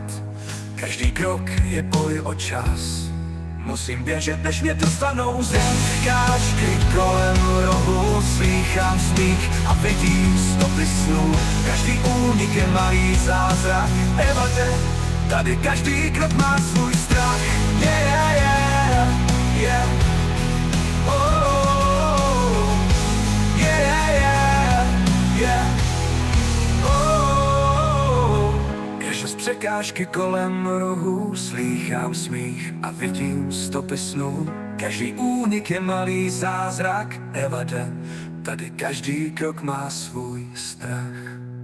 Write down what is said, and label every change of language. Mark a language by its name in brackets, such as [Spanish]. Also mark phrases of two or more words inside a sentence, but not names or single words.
[Czech] Každý krok je boj o čas, musím běžet, než mě dostanou zem. Překážky kolem rohu, slýchám smích a vidím stopy snů. Každý únik je malý zázrak, Evane, tady každý krok má svůj strach. [English] Yeah, yeah, yeah. Oh, yeah, yeah, yeah. [Czech] Přes překážky kolem rohu, slýchám smích a vidím stopy snů. Každý únik je malý zázrak, Evade, tady každý krok má svůj strach.